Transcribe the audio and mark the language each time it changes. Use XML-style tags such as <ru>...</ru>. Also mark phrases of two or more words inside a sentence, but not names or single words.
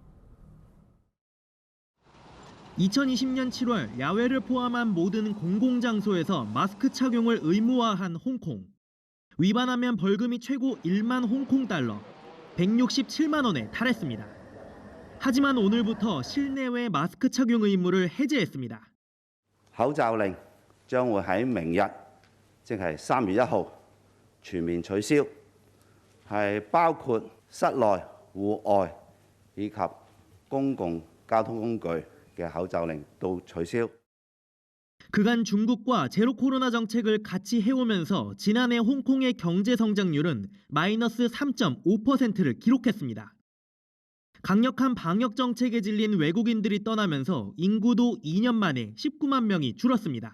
<ko>2020년 7월 야외를 포함한 모든 공공장소에서 마스크 착용을 의무화한 홍콩. 위반하면 벌금이 최고 1만 홍콩 달러, 167만 원에 달했습니다. 하지만 오늘부터 실내외 마스크 착용 의무를 해제했습니다.</ko> <yue>口罩令將會喺明日，即係3月1號全面取消，係包括室內、戶外以及公共交通工具嘅口罩令都取消。</yue> <ko>그간 중국과 제로 코로나 정책을 같이 해오면서 지난해 홍콩의 경제 성장률은 마이너스 3.5%를 기록했습니다. 강력한 방역 정책에 질린 외국인들이 떠나면서 인구도 2년 만에 19만 명이 줄었습니다.</ko>